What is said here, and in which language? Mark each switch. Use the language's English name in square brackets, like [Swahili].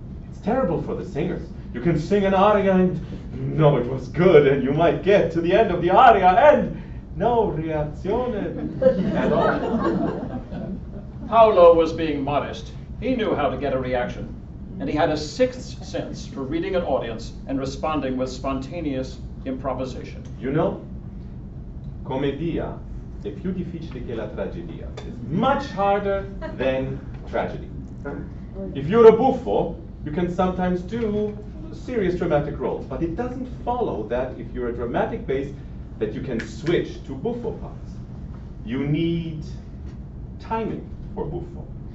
[English] It's terrible for the singers. You can sing an aria and no, it was good, and you might get to the end of the aria and no reazione at all. Paolo was being modest. He knew how to get a reaction, and he had a sixth sense for reading an audience and responding with spontaneous improvisation. You know, [Italian] commedia è più difficile che la tragedia. [English] It's much harder than tragedy. If you're a buffo, you can sometimes do serious dramatic roles, but it doesn't follow that if you're a dramatic bass that you can switch to buffo parts. You need timing for buffo.